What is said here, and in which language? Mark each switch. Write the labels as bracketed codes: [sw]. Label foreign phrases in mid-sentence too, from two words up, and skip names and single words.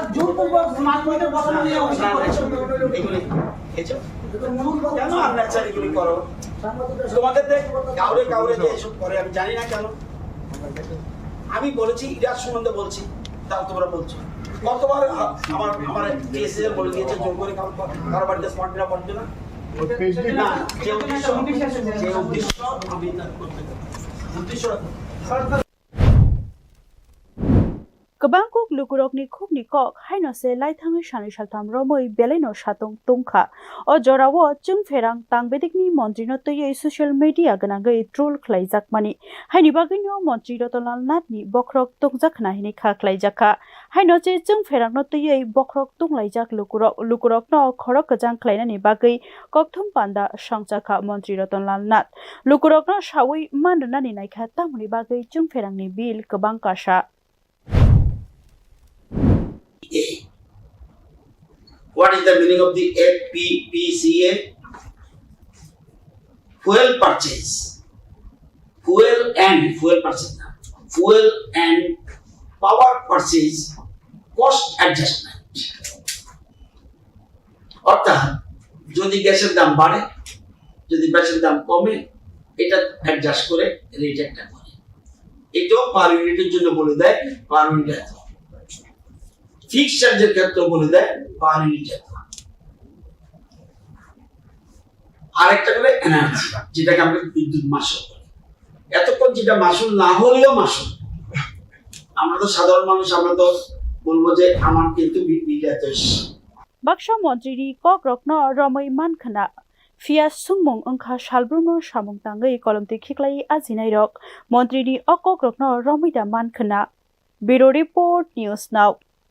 [bn] জোরপূর্বক মানবতার কথা নিয়ে এগুলি এসো কেন আপনারা এগুলি করো তোমাদের কাউরে যে এসব করে আমি জানি না কেন আমি বলেছি ইরাজ সম্বন্ধে বলছি তাও তোমরা বলছো কতবার আমার কেসে বলে দিয়েছে জোর করে কারো বাড়িতে স্মার্ট মিটার পড়ছে না যে উদ্দেশ্য আমি উদ্দেশ্য [trp] Kabangkok lukurokni khukni kok haino se laithangai sani saltham romoi beleino satong tungkha o jorawo chungferang tangbedikni montri no toyei [en] social media [trp] ganagai troll khlaijak mani haini bagino montri Ratanlal Nath ni bokrok tungjakna hini kha khlaijakha haino che chungferang no toyei bokrok tunglaijak lukurok no khorok kajang khlainani bagai kokthum panda sangchakha montri Ratanlal Nath lukurok no sawi manrnani naikha tamuni bagai chungferangni bil kabang kasha [en] What is the meaning of the FPPCA? Fuel purchase. Fuel and power purchase cost adjustment. [bn] অর্থাৎ যদি গ্যাসের দাম বাড়ে যদি গ্যাসের দাম কমে এটা অ্যাডজাস্ট করে রেট একটা করে এটাও [en] per unit's [bn] জন্য বলে দেয় [en] per unit fix charge's [bn] ক্ষেত্রে বলে দেয় [en] per unit [bn] আরেকটা করে এনার্জি যেটাকে আমরা বিদ্যুৎ মাসুল বলি এতক্ষণ যেটা মাসুল না হলেও মাসুল আমরা তো সাধারণ মানুষ আমরা তো বলবো যে আমার কিন্তু বিদ্যুৎ এত [trp] Baksha Montri Kok Rokno Romoi Mankhana Fia Sungmung Ongkha Shalbruno Samung Tangai Kolomti Khiklai Azinai Rok Montri Okok Rokno Romida Mankhana [en] Bureau Report News Now